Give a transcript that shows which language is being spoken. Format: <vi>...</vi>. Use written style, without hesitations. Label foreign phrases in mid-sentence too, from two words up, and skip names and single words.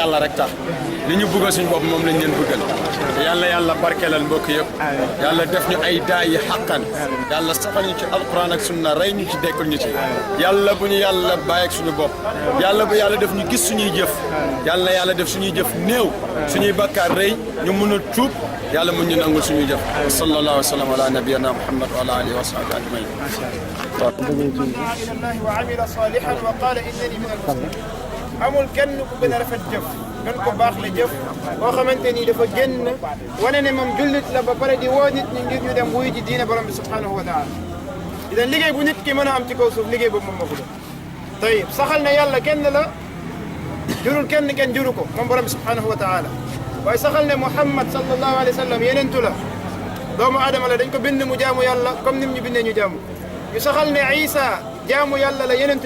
<wo>yàlla rek tax li ñu bëggal suñu bopp moom lañ leen bëggal te yàlla barkeelal mbokk yëpp yàlla def ñu ay daa yi xàqan yàlla saxal ñu ci alquran ak sunna rey ñu ci dekkul ñu ci yàlla bu ñu yàlla bàyyi ak suñu bopp yàlla bu yàlla def ñu gis suñuy jëf yàlla def suñuy jëf néew suñuy bakkaar rëy ñu mën a tuub yàlla mën ñu nangul suñuy jëf</wo> <ar>صلى الله عليه وسلم على نبينا محمد وعلى آله وصحبه أجمعين وعمل صالحا وقال إنني من المسلمين</ar> <wo>amul kenn ku gën a rafet jëf gën ko baax la jëf boo xamante ni dafa génn wane ne moom jullit la ba pare di woo nit ñi ngir ñu dem wuyu ji diine borom bi</wo> <ar>سبحانه وتعالى</ar> <wo>idan liggéey bu nit ki mën a am ci kaw suuf liggéey boobu moom moo ko def tayib saxal na yàlla kenn la jurul kenn juru ko moom borom bi</wo> <ar>سبحانه وتعالى</ar> <wo>waaye saxal ne Muhammad</wo> <ar>صلى الله عليه وسلم</ar> <wo>yenentu la doomu aadama la dañ ko bind mu jaamu yàlla comme nim ñu bindee ñu jaamu ñu saxal ne Isa jaamu yàlla la yenentu</wo>